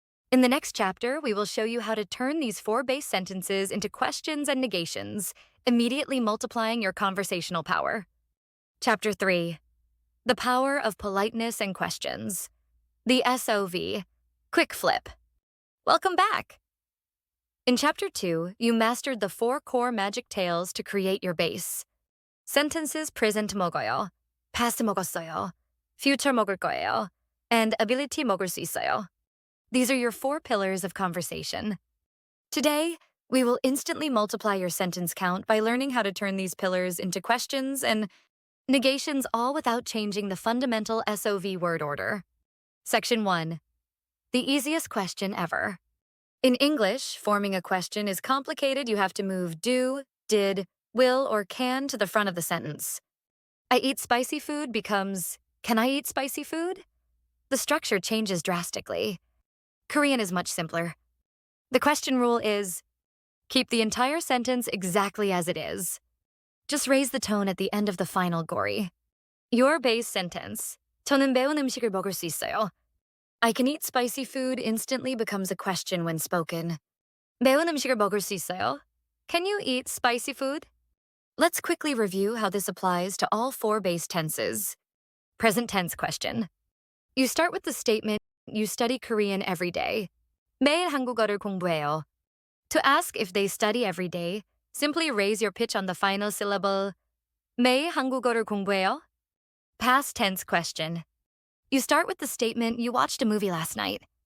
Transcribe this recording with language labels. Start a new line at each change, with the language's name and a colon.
English: In the next chapter, we will show you how to turn these 4 base sentences into questions and negations, immediately multiplying your conversational power. Chapter 3. The power of politeness and questions. The SOV. Quick flip. Welcome back. In Chapter 2, you mastered the 4 core magic tails to create your base. Sentences present
Korean: 먹어요, past 먹었어요, future 먹을 거예요,
English: and ability
Korean: 먹을 수 있어요.
English: These are your 4 pillars of conversation. Today, we will instantly multiply your sentence count by learning how to turn these pillars into questions and negations, all without changing the fundamental SOV word order. Section 1. The easiest question ever. In English, forming a question is complicated. You have to move do, did, will, or can to the front of the sentence. I eat spicy food becomes, can I eat spicy food? The structure changes drastically. Korean is much simpler. The question rule is, keep the entire sentence exactly as it is. Just raise the tone at the end of the final gory. Your base sentence,
Korean: 저는 매운 음식을 먹을 수 있어요.
English: I can eat spicy food instantly becomes a question when spoken.
Korean: 매운 음식을 먹을 수 있어요?
English: Can you eat spicy food? Let's quickly review how this applies to all 4 base tenses. Present tense question. You start with the statement, you study Korean every day.
Korean: 매일 한국어를 공부해요.
English: To ask if they study every day, simply raise your pitch on the final syllable.
Korean: 매일 한국어를 공부해요?
English: Past tense question. You start with the statement, you watched a movie last night.